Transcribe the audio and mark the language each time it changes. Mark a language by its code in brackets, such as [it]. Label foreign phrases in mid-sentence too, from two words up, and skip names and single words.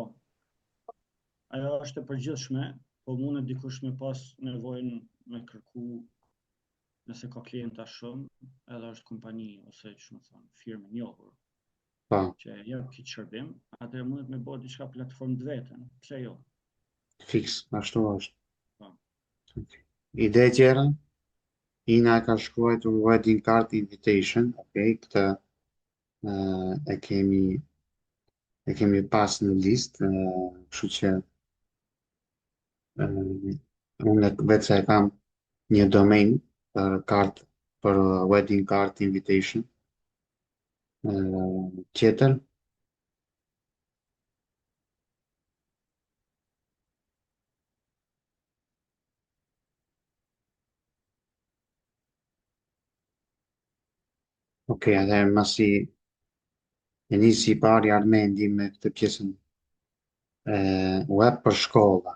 [sq] Ajo është e përgjithshme, po mundet dikush me pas nevojën me kërku nëse ka klienta shumë, edhe është kompani ose që më thonë, firmë e njohur Pa, që jep këtë shërbim, atëherë mundet me bërë diçka platformë të vetën. Pse jo? fix, ashtu është. Po. Ide tjera, Ina ka shkruar [en] wedding card invitation, [sq] okay, këtë e kemi pas në listë, kështu që unë vetë se e kam një domain për [en] wedding card invitation. [sq] Tjetër, okay, atëherë masi e nisi i pari Armendi me këtë pjesën web për shkolla.